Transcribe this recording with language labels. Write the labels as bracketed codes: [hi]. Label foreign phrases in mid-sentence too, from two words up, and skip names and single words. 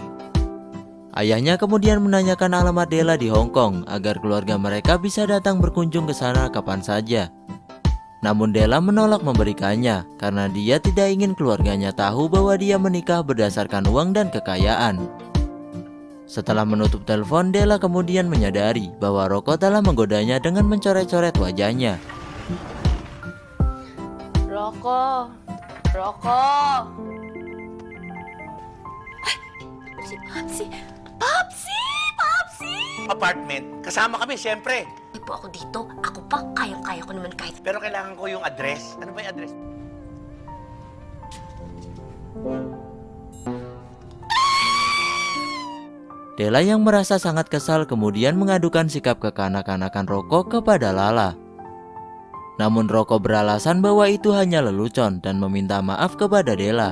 [id] Ayahnya kemudian menanyakan alamat Della di Hong Kong agar keluarga mereka bisa datang berkunjung ke sana kapan saja. Namun Della menolak memberikannya karena dia tidak ingin keluarganya tahu bahwa dia menikah berdasarkan uang dan kekayaan. Setelah menutup telepon, Della kemudian menyadari bahwa Rocco telah menggodanya dengan mencoret-coret wajahnya. [tl] Rocco. Papsi! Apartment. Kasama kami, siyempre. Hindi po ako dito. Ako pa, kayang-kaya ko naman kahit... Pero kailangan ko yung address. Ano ba yung address? [id] Della yang merasa sangat kesal kemudian mengadukan sikap kekanak-kanakan Rocco kepada Lala. Namun Rocco beralasan bahwa itu hanya lelucon dan meminta maaf kepada Della.